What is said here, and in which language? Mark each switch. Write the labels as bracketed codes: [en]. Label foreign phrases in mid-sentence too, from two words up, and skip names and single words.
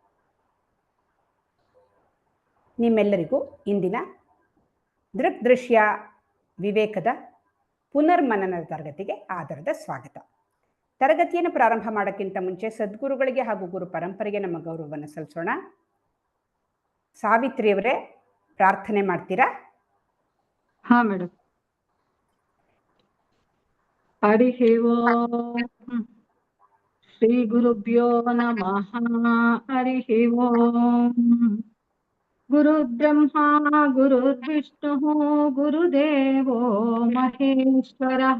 [kn] ನಿಮ್ಮೆಲ್ಲರಿಗೂ ಇಂದಿನ ದೃಗ್ದೃಶ್ಯ ವಿವೇಕದ ಪುನರ್ಮನನದ ತರಗತಿಗೆ ಆಧಾರದ ಸ್ವಾಗತ. ತರಗತಿಯನ್ನು ಪ್ರಾರಂಭ ಮಾಡೋಕ್ಕಿಂತ ಮುಂಚೆ ಸದ್ಗುರುಗಳಿಗೆ ಹಾಗೂ ಗುರು ಪರಂಪರೆಗೆ ನಮ್ಮ ಗೌರವವನ್ನು ಸಲ್ಲಿಸೋಣ. ಸಾವಿತ್ರಿಯವರೇ ಪ್ರಾರ್ಥನೆ ಮಾಡ್ತೀರಾ? ಹಾ ಮೇಡಮ್. [sa] ಹರಿ ಓಂ ಶ್ರೀ ಗುರುಭ್ಯೋ ನಮಃ. ಹರಿ ಓಂ. ಗುರು ಬ್ರಹ್ಮ ಗುರು ವಿಷ್ಣು ಗುರುದೇವೋ ಮಹೇಶ್ವರಃ.